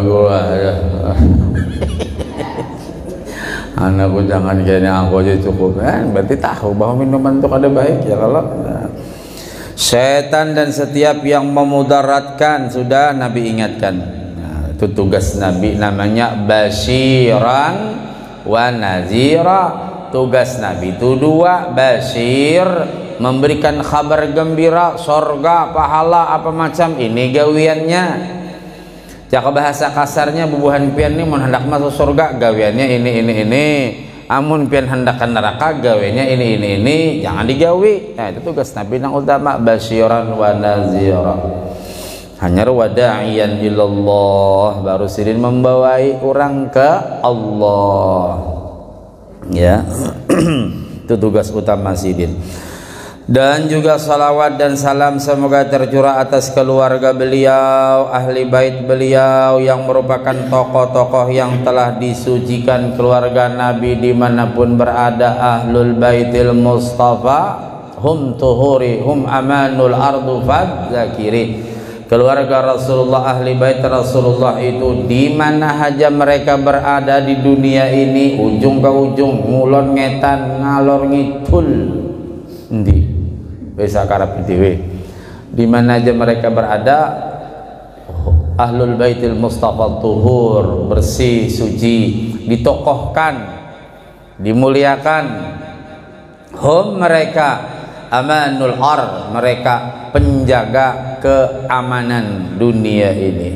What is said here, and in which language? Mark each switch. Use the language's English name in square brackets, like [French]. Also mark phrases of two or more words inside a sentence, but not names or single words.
[Indonesian] anakku jangan kayaknya aku aja cukup berarti tahu bahwa minuman itu ada baik ya kalau setan dan setiap yang memudaratkan sudah Nabi ingatkan itu tugas Nabi namanya [Arabic] بشيرا ونذيرا [Indonesian] tugas Nabi itu dua, basyir, memberikan kabar gembira, sorga, pahala apa macam, ini gawiannya. [Banjar] Jaka bahasa kasarnya bubuhan pian ini mun hendak masuk surga gawiannya ini. Amun pian hendak ke neraka gawiannya ini. Jangan digawi. [Indonesian] Nah, itu tugas Nabi yang utama, [Arabic] بشيرا ونذيرا. [Indonesian] Hanya [Arabic] وداعيا إلى الله, [Indonesian] baru sirin membawai orang ke Allah. Ya. [Banjar] Itu tugas utama sidin. [Indonesian] Dan juga salawat dan salam semoga tercurah atas keluarga beliau, ahli bait beliau yang merupakan tokoh-tokoh yang telah disucikan keluarga Nabi dimanapun berada. [Arabic] أهل بيت المصطفى هم طهر هم أمان الأرض فذكر. [Indonesian] Keluarga Rasulullah, ahli bait Rasulullah itu di mana saja mereka berada di dunia ini, ujung ke ujung, [Javanese] ngulon ngetan ngalor ngidul endi bisa karep dhewe, [Indonesian] di mana aja mereka berada, [Arabic] أهل بيت المصطفى طهر, [Indonesian] bersih, suci, ditokohkan, dimuliakan. Hum, mereka [Arabic] أمان الأرض, [Indonesian] mereka penjaga keamanan dunia ini.